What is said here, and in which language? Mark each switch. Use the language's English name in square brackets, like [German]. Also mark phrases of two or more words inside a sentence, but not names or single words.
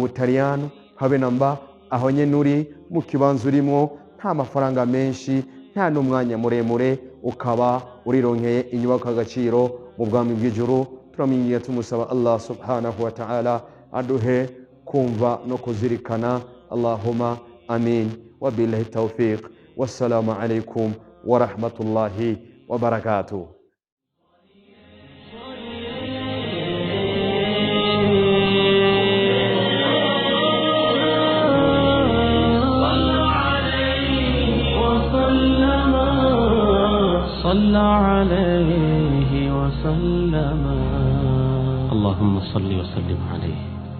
[Rundi] Butaliyano habe namba aho nyenuri mu kibanzo urimo nta mafaranga menshi nta n'umwanya muremure ukaba urironkeye inyubako agaciro mu bwami bw'ijuru turamenye tumusaba [Arabic] الله سبحانه وتعالى [Rundi] aduhe kumva no kuzirikana [Arabic] اللهم آمين وبالله التوفيق والسلام عليكم ورحمة الله وبركاته صلى عليه وسلم اللهم صل وسلم عليه